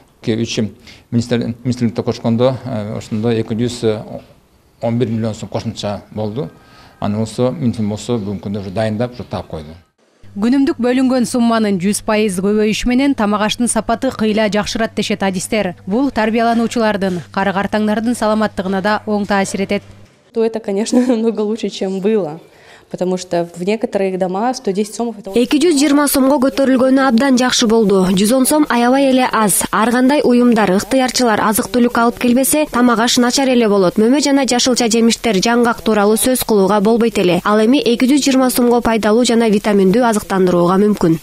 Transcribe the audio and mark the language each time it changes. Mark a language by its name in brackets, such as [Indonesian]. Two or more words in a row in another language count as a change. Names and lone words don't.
[Kyrgyz] 3 министрликте кошкондо ошондо 211 миллион сом кошумча болду. Аны болсо министрлик болсо бүгүнкү күндө уже дайындап, уже таап койду. Күнүмдүк бөлүнгөн сумманын 100% көбөйүшү менен тамак аштын сапаты кыйла жакшырат дешет адистер. Бул тарбиялануучулардын, карыгартаңдардын саламаттыгына да оң таасир этет. [Russian] То это, конечно, намного лучше, чем было. Потому что в некоторых домах 110 сомов это [Kyrgyz] 220 сомго көтөрүлгөнү абдан жакшы болду. 110 сом аябай эле аз. Ар кандай уюмдар, ыктыярчылар азык-түлүк алып келбесе, тамак аш начар эле болот. Мөмө жана жашылча жемиштер, жаңгак тууралуу сөз кылууга болбойт эле. Ал эми 220 сомго пайдалуу жана витаминдүү азыктандырууга мүмкүн.